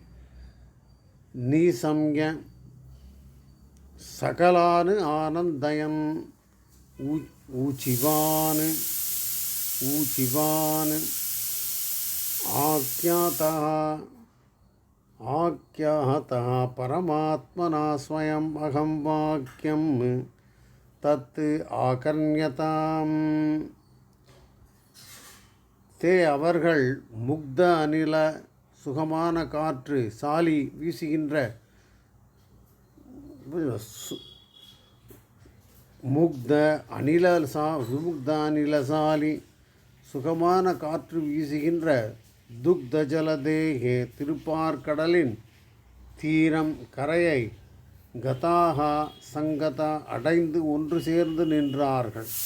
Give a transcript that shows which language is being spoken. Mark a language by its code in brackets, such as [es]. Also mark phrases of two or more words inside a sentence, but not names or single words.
[sa] निसंज्ञ सकलान् आनन्दयन् ऊचिवान् आख्यातः परमात्मना स्वयम् अहं वाक्यं तत् आकर्ण्यताम्. [ta] தே அவர்கள் [sa] मुक्त अनिल [ta] சுகமான காற்று சாலி வீசுகின்ற [sa] मुक्त अनिलशालि [ta] சுகமான காற்று வீசுகின்ற [sa] दुग्ध जलधेः [ta] திருப்பார்கடலின் தீரம் கரையை [sa] गताः सङ्गताः [ta] அடைந்து ஒன்று சேர்ந்து நின்றார்கள்.